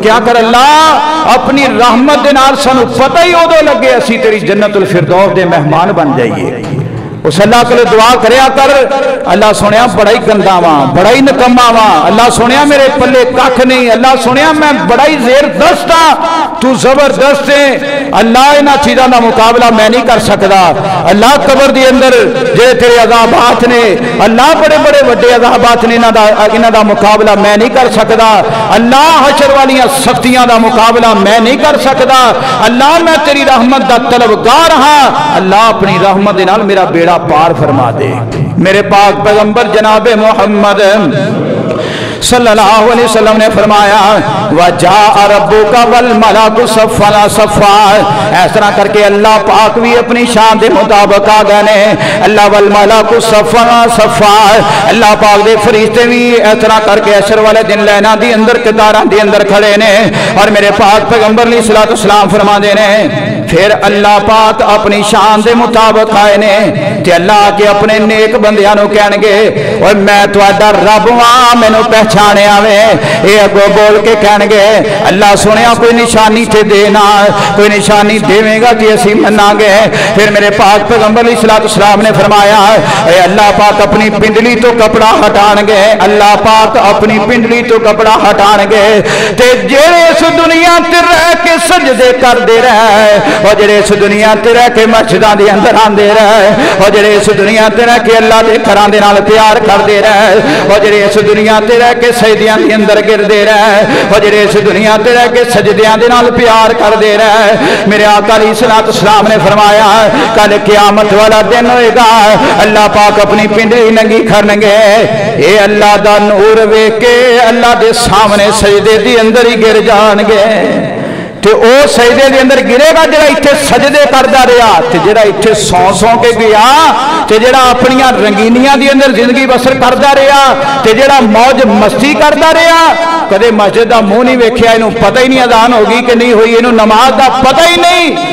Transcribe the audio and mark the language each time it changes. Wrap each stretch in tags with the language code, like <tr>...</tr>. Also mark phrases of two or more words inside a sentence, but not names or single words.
<pa>کیا کر اللہ اپنی رحمت دے نال سنو پتہ ہی ہو دو لگے اسی تیری جنت الفردوس دے مہمان بن جائیے اس اللہ کے لئے دعا کریا کر اللہ سنیا بڑا ہی گندا واں بڑا ہی نکما واں اللہ سنیا میرے پلے ککھ نہیں اللہ سنیا میں بڑا ہی زیر دست ہاں تو زبردست ہے اللہ انہاں چیزاں دا مقابلہ میں نہیں کر سکدا اللہ قبر دی اندر جے تیرے عذابات نے اللہ بڑے بڑے وڈے عذابات نے انہاں دا مقابلہ میں نہیں کر سکدا اللہ حشر والیاں سختیاں دا مقابلہ میں نہیں کر سکدا اللہ میں تیری رحمت دا طلبگار ہاں اللہ اپنی رحمت دے نال میرا بیڑا پار فرما دے میرے پاک پیغمبر جناب محمد</pa> <ar>صلی اللہ علیہ وسلم</ar> <pa>نے فرمایا</pa> <ar>وَجَاءَ رَبُّكَ وَالْمَلَكُ صَفًّا صَفًّا</ar> <pa>اس طرح کر کے اللہ پاک بھی اپنی شان دے مطابق آ گئے اللہ</pa> <ar>وَالْمَلَكُ صَفًّا صَفًّا</ar> <pa>اللہ پاک دے فرشتے بھی اس طرح کر کے حشر والے دن لینا دی اندر قطاراں دی اندر کھڑے نے اور میرے پاک پیغمبر</pa> <ar>علیہ الصلوۃ والسلام</ar> <pa>فرما دے نے پھر اللہ پاک اپنی شان دے مطابق آئے نے تے اللہ کے اپنے نیک بندیاں نو کہن گے اور میں تہاڈا رب ہاں مینوں پہچانے آوے یہ اگو بول کے کہن گے اللہ سنیا کوئی نشانی تے دینا کوئی نشانی دیویں گا تے اسی مناں گے پھر میرے پاک پیغمبر</pa> <ar>علیہ الصلوۃ والسلام</ar> <pa>نے فرمایا اے اللہ پاک اپنی پنڈلی تو کپڑا ہٹان گے اللہ پاک اپنی پنڈلی تو کپڑا ہٹان گے تے جڑے اس دنیا تے رہ کے سجدے کر دے رہے اور جڑے اس دنیا تے رہ کے مسجداں دے اندر آندے رہے اور جڑے اس دنیا تے رہ کے اللہ دے گھراں دے نال پیار کر دے رہے اور جڑے اس دنیا تے رہ کے سجدیاں دے اندر گر دے رہے اور جڑے اس دنیا تے رہ کے سجدیاں دے نال پیار کر دے رہے میرے آقا</pa> <ar>علیہ الصلوۃ والسلام</ar> <pa>نے فرمایا کل قیامت والا دن ہوئے گا اللہ پاک اپنی پنڈلی ننگی کرن گے اے اللہ دا نور ویکھ کے اللہ دے سامنے سجدے دی اندر ہی گر جان گے تے او سجدے دے اندر گرے گا جیہڑا ایتھے سجدے کردا رہیا، تے جیہڑا ایتھے سوں کے گیا، تے جیہڑا اپنیاں رنگینیاں دے اندر زندگی بسر کردا رہیا، تے جیہڑا موج مستی کردا رہیا، کدے مسجد دا منہ نہیں ویکھیا، ایہنوں پتہ ای نہیں اذان ہو گئی کہ نہیں ہوئی، ایہنوں نماز دا پتہ ای نہیں.</pa>